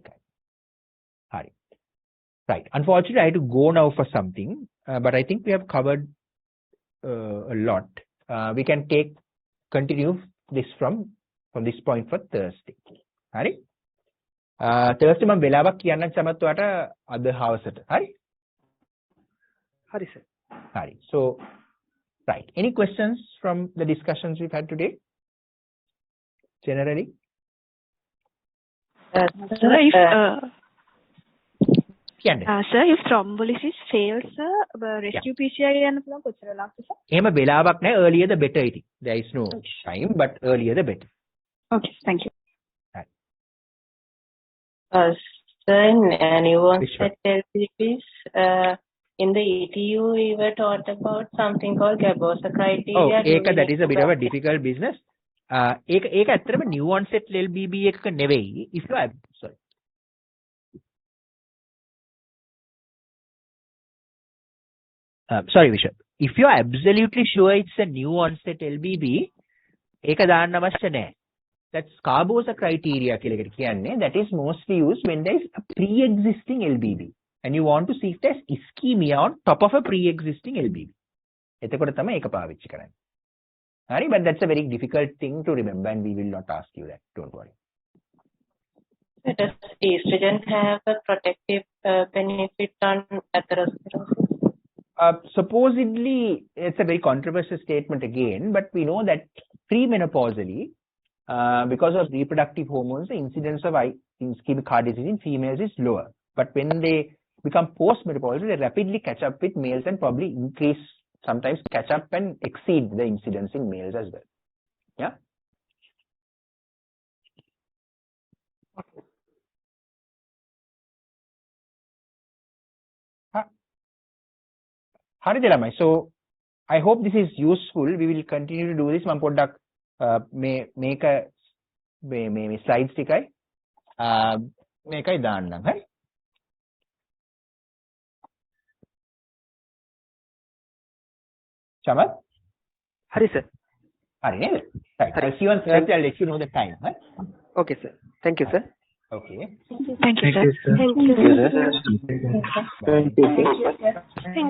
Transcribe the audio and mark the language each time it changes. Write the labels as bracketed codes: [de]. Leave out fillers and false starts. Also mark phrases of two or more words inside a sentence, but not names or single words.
[en] Okay. Right. Unfortunately, I had to go now for something, but I think we have covered a lot. We can continue this from this point for Thursday. [si] Hari? Thursday මම වෙලාවක් කියන්න සමත් ඔයාට අද හවසට. හරි? Hari sir. [en] Hari. So, right. Any questions from the discussions we've had today? Generally? Sir, if thrombolysis fails, rescue PCI [si] යන්න පුළුවන් කොච්චර වෙලාවක්ද [en] sir? [si] එහෙම වෙලාවක් නැහැ, [en] earlier the better it is. There is no time, but earlier the better. Okay, thank you. Sir, in nuanced LBBs, in the ETU, we were taught about something called Gabosa criteria. Oh, that is a bit of a difficult business. [si] ඒක ඇත්තටම [en] new onset LBB [si] එක නෙවෙයි. [en] If you are sorry, Vishal. If you are absolutely sure it's a new onset LBB, [si] ඒක දාන්න අවශ්‍ය නැහැ. [en] That's Gabosa criteria [si] කියලා එකට කියන්නේ. [en] That is mostly used when there is a pre-existing LBB and you want to see if there's ischemia on top of a pre-existing LBB. [si] එතකොට තමයි ඒක පාවිච්චි කරන්නේ. [en] Right? But that's a very difficult thing to remember and we will not ask you that. Don't worry. Does estrogen have a protective benefit on atherosclerosis? Supposedly, it's a very controversial statement again, but we know that premenopausally, because of reproductive hormones, the incidence of ischemic heart disease in females is lower. But when they become postmenopausal, they rapidly catch up with males and probably increase, sometimes catch up and exceed the incidence in males as well. Yeah? [si] හරිද ළමයි? [en] So I hope this is useful. We will continue to do this. [si] මම පොඩ්ඩක් මේක මේ slides ටිකයි මේකයි දාන්නම්. හරි? චමත්? Hari sir. හරි නේද? [en] Right. I'll see you on Thursday. I'll let you know the time. Huh? Okay sir. Thank you sir. Okay. Thank you, sir. Thank you, sir. Thank you, sir.